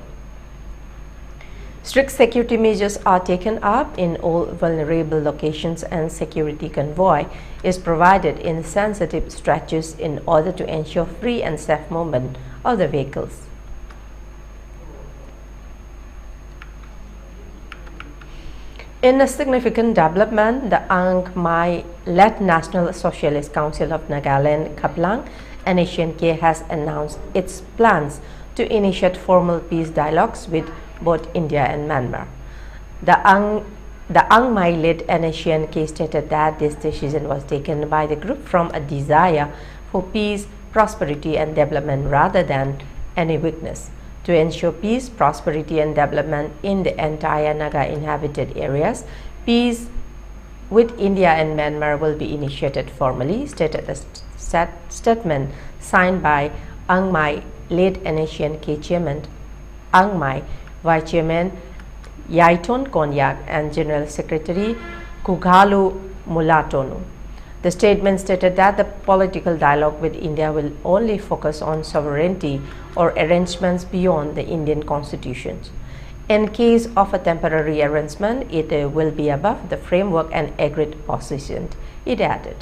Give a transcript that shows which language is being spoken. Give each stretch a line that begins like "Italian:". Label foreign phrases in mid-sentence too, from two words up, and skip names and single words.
English: Strict security measures are taken up in all vulnerable locations and security convoy is provided in sensitive stretches in order to ensure free and safe movement of the vehicles. In a significant development, the Ang Mai-led National Socialist Council of Nagaland, Khaplang, NSCN-K has announced its plans to initiate formal peace dialogues with both India and Myanmar. The Ang Mai-led NSCN-K stated that this decision was taken by the group from a desire for peace, prosperity and development rather than any weakness. To ensure peace, prosperity and development in the entire Naga inhabited areas, peace with India and Myanmar will be initiated formally, stated the statement signed by Ang Mai, late NSCN-K chairman Ang Mai, vice chairman Yaiton Konyak, and General Secretary Kugalu Mulatonu. The statement stated that the political dialogue with India will only focus on sovereignty or arrangements beyond the Indian constitution. In case of a temporary arrangement, it will be above the framework and agreed position, it added.